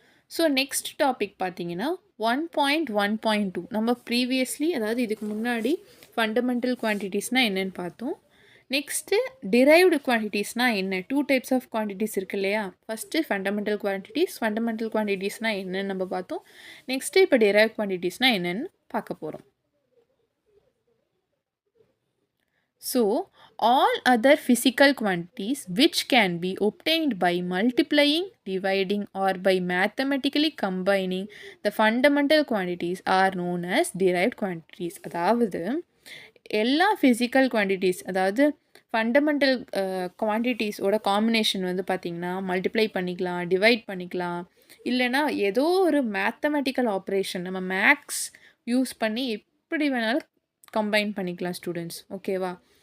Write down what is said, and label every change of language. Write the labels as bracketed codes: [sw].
[ta] So next topic பார்த்தீங்கன்னா 1.1.2 நம்ம previously, அதாவது இதுக்கு முன்னாடி ஃபண்டமெண்டல் குவான்டிட்டிஸ்னால் என்னென்னு பார்த்தோம். நெக்ஸ்ட்டு டிரைவ்டு குவான்டிட்டிஸ்னால் என்ன, 2 டைப்ஸ் ஆஃப் குவான்டிட்டிஸ் இருக்கு இல்லையா. ஃபஸ்ட்டு ஃபண்டமெண்டல் குவான்டிட்டிஸ்னால் என்னென்னு நம்ம பார்த்தோம். நெக்ஸ்ட்டு இப்போ டிரைவ் குவான்டிட்டிஸ்னால் என்னென்னு பார்க்க போகிறோம். [en] So, all other physical quantities which can be obtained by multiplying, dividing or by mathematically combining the fundamental quantities are known as derived quantities. [ta] அதாவது எல்லா [en] physical quantities, [ta] அதாவது ஃபண்டமெண்டல் குவான்டிட்டிஸோட காம்பினேஷன் வந்து பார்த்திங்கன்னா மல்டிப்ளை பண்ணிக்கலாம், டிவைட் பண்ணிக்கலாம், இல்லைனா ஏதோ ஒரு மேத்தமெட்டிக்கல் ஆப்ரேஷன் நம்ம மேக்ஸ் யூஸ் பண்ணி எப்படி வேணாலும் கம்பைன் பண்ணிக்கலாம் ஸ்டூடெண்ட்ஸ். ஓகேவா?